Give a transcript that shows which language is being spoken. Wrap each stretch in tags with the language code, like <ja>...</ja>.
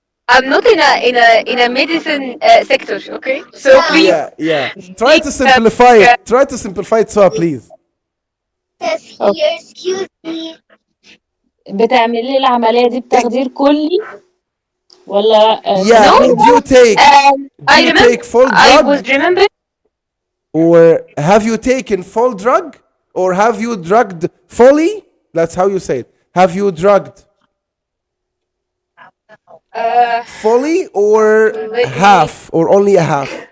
<en>I'm not in a medicine sector, okay? So please. Yeah. Try to simplify it. Try to simplify it, Suha, please.</en> <ar>بتعمل لي العملية دي بتخدير كلي ولا</ar> <en>Yeah. Do you take full I was drug? remember. Or have you taken full drug? Or have you drugged fully? That's how you say it. Have you drugged fully or half? Or only a half?</en>